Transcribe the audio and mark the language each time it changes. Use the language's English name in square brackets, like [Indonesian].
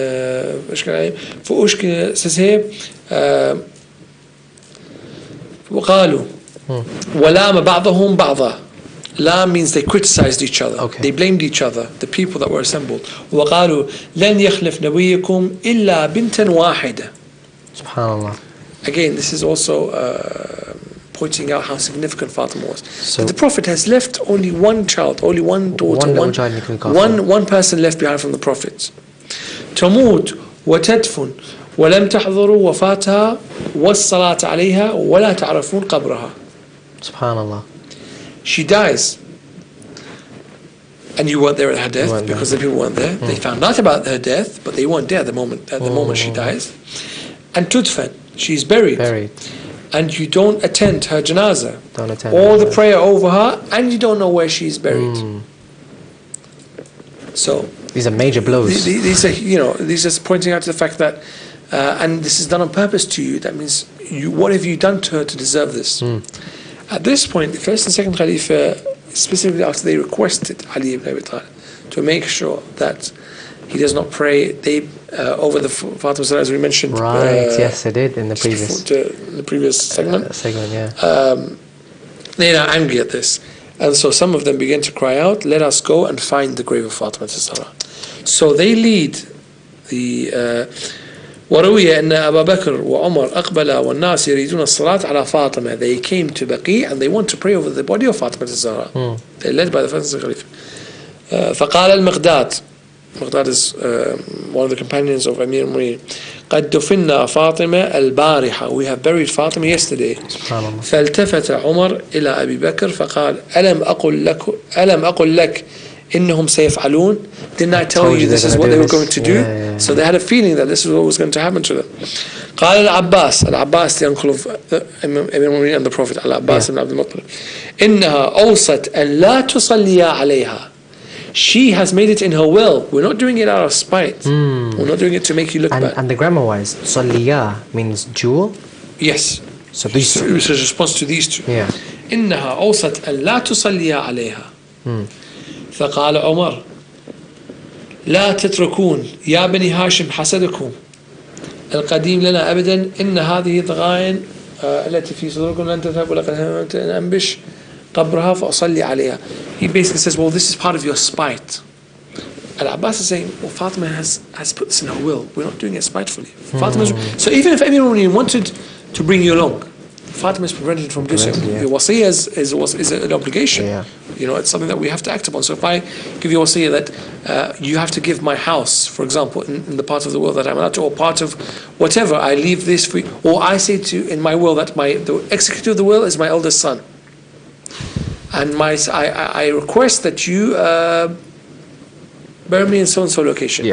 [Arabic] فأشكل [English] says here [Arabic] وقالوا ولام بعضهم بعضا. [English] La means they criticized each other. Okay. They blamed each other, the people that were assembled. [Arabic] وقالوا لن يخلف نبيكم إلا بنتا واحدة. Subhanallah. [English] Again, this is also pointing out how significant Fatima was. So the Prophet has left only one child, only one daughter, one person left behind from the Prophets. [Arabic] تموت وتدفن ولم تحضروا وفاتها والصلاة عليها ولا تعرفون قبرها. Subhanallah. [English] She dies, and you weren't there at her death because the people weren't there. They found out about her death, but they weren't there at the moment she dies. And tudfan, she's buried, and you don't attend her janazah, or the prayer over her, and you don't know where she's buried. So these are major blows. These are these are pointing out to the fact that, and this is done on purpose to you. That means what have you done to her to deserve this? At this point, the first and second Khalifa, specifically after they requested Ali ibn Abi Talib to make sure that he does not pray, they over the Fatima Zahra, as we mentioned. Right, yes, I did in the previous segment. They are angry at this. And so some of them begin to cry out, let us go and find the grave of Fatima Zahra. So they lead the [Arabic] وروي أن أبا بكر وعمر أقبل والناس يريدون الصلاة على فاطمة. [English] They came to Baqi and they want to pray over the body of Fatima Zahra. They're led by the first Caliph. [Arabic] فقال المقداد [English] is one of the companions of Amir al-Mu'minin. [Arabic] قد دفنا فاطمة البارحة. [English] We have buried Fatima yesterday. [Arabic] فالتفت عمر إلى أبي بكر فقال ألم أقل لك إنهم سيفعلون. [English] Didn't I tell you this is what they were going to do? Yeah. So they had a feeling that this is what was going to happen to them. [Arabic] قال العباس [English] the uncle of Amir al-Mu'minin and the Prophet al-Abbas ibn Abdul Muttalib [Arabic] إنها أوصت أن لا تصلي عليها. [English] She has made it in her will. We're not doing it out of spite. We're not doing it to make you look bad. And the grammar wise, صليا means jewel. Yes. So these two. It's a response to these two. Yeah. [Arabic] إنها أوصت أن لا تصلي عليها. فقال عمر لا تتركون يا بني هاشم حسدكم القديم لنا أبدا إن هذه الضغائن التي في صدوركم لن تذهب ولقد هممت أن أنبش قبرها فأصلي عليها. [English] He basically says, well, this is part of your spite. Al-Abbas is saying, well, Fatima has put this in her will. We're not doing it spitefully. So even if anyone wanted to bring you along, Fatima is prevented from doing so. Your wasiyah is an obligation. Yeah. It's something that we have to act upon. So if I give you a wasiyah that you have to give my house, for example, in the part of the world that I'm allowed to, or part of whatever, I leave this for you, or I say to you in my will that the executor of the will is my eldest son, and I request that you bury me in so and so location.